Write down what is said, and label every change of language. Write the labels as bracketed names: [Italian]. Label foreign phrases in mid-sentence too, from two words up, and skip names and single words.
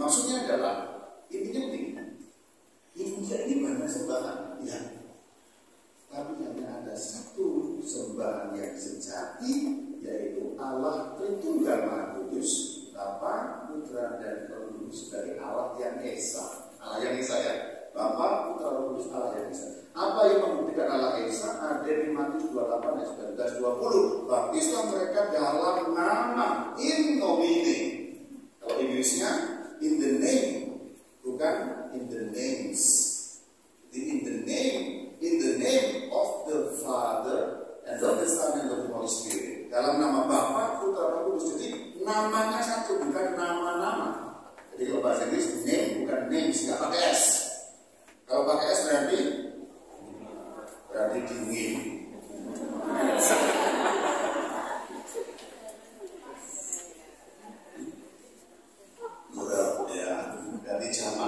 [Indonesian] Maksudnya adalah intinya begini, Indonesia ini banyak sembahan, ya, tapi hanya ada satu sembahan yang sejati, yaitu Allah Tritunggal Maha Kudus, Bapa, Putra dan Roh Kudus sebagai Allah yang Esa. Allah yang Esa ya, Bapa, Putra, Roh Kudus, Allah yang Esa. Apa yang membuktikan Allah Esa? Ada di Matius 28 ayat 19-20. Baptislah mereka dalam nama, [Latin] in nomine. [Indonesian] Kalau Inggrisnya [English] in the name, [Indonesian] bukan [English] in the names. In the name of the Father and of the Son and of the Holy Spirit. [Indonesian] Dalam nama Bapa, Putra, Roh Kudus. Jadi namanya satu, bukan nama-nama. Jadi kalau bahasa Inggris name bukan names, nggak pakai S. Kalau pakai S berarti dingin. Murah ya, ganti jamak.